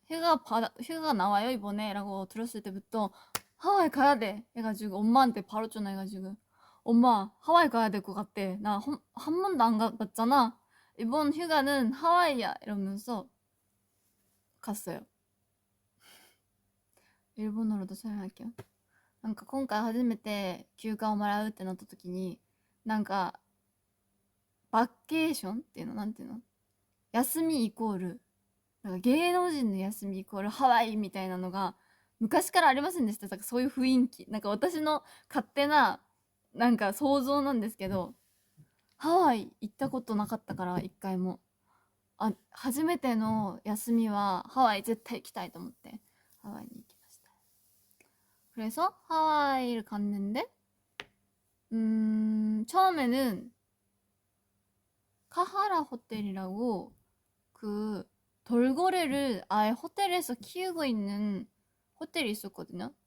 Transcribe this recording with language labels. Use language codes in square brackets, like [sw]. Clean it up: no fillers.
[ko] 휴가 나와요 이번에 라고 들었을 때부터 하와이 가야 돼 해가지고 엄마한테 바로 전화해가지고 엄마 하와이 가야 될 것 같대. 나 한 번도 안 가봤잖아. 이번 휴가는 하와이야 이러면서 갔어요. 일본어로도 설명할게요. [ja] 今回初めて休暇をもらうってなった時にバッケーションっていうのなんていうの休みイコールなんか芸能人の休みイコールハワイみたいなのが昔からありませんでした。だからそういう雰囲気なんか私の勝手ななんか想像なんですけどハワイ行ったことなかったから一回も。あ、初めての休みはハワイ絶対行きたいと思ってハワイに行きました。 [ko] 그래서 하와이를 갔는데 처음에는 카하라 호텔이라고 그 돌고래를 아예 호텔에서 키우고 있는 호텔이 있었거든요.